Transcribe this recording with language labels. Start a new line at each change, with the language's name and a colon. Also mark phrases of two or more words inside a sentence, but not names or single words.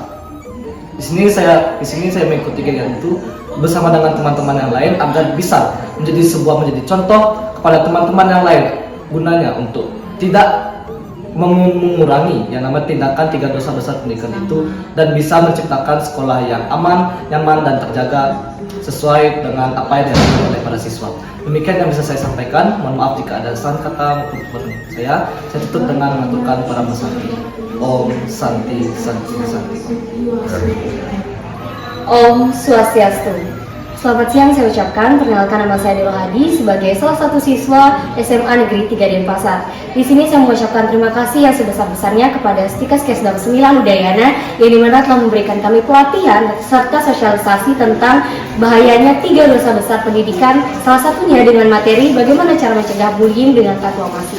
Indonesian: Di sini saya mengikuti kegiatan itu bersama dengan teman-teman yang lain agar bisa menjadi contoh kepada teman-teman yang lain, gunanya untuk tidak mengurangi yang namanya tindakan 3 dosa besar pendidikan itu dan bisa menciptakan sekolah yang aman, nyaman dan terjaga sesuai dengan apa yang dilakukan oleh para siswa. Demikian yang bisa saya sampaikan. Mohon maaf jika ada salah kata maupun kekurangan saya. Saya tutup dengan mengaturkan para Santi.
Balinese: Om Santi. Om Swastiastu.
Indonesian: Selamat siang saya ucapkan, perkenalkan nama saya Delo Hadi sebagai salah satu siswa SMA Negeri 3 Denpasar. Di sini saya mengucapkan terima kasih yang sebesar-besarnya kepada Stikes Kesdam 9 Udayana yang dimana telah memberikan kami pelatihan serta sosialisasi tentang bahayanya 3 dosa besar pendidikan, salah satunya dengan materi bagaimana cara mencegah bullying dengan aklamasi.